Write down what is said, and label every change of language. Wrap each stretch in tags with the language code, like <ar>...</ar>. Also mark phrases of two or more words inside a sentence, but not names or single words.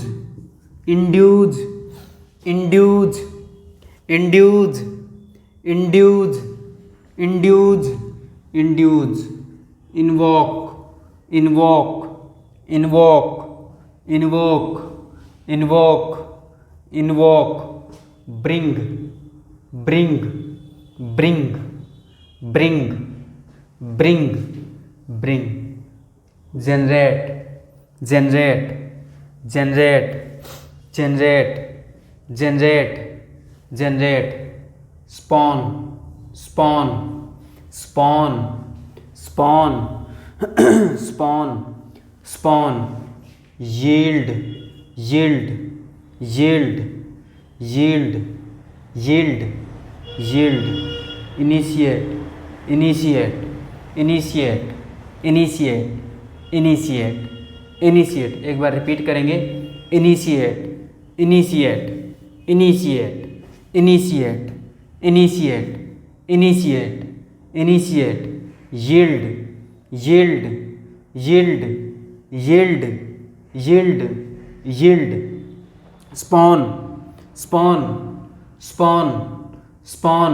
<en>induce, induce, induce, induce, induce, induce, invoke, invoke, invoke, invoke, invoke, invoke, bring, bring, bring, bring, bring, bring, generate, generate, generate, generate, generate, generate, spawn, spawn, spawn, spawn, spawn, spawn, yield, yield, yield, yield, yield, yield, initiate, initiate, initiate, initiate, initiate, initiate।</en> <hi>एक बार रिपीट करेंगे,</hi> <en>initiate, initiate, initiate, initiate, initiate, initiate, initiate, yield, yield, yield, yield, yield, yield, spawn, spawn, spawn, spawn,</en>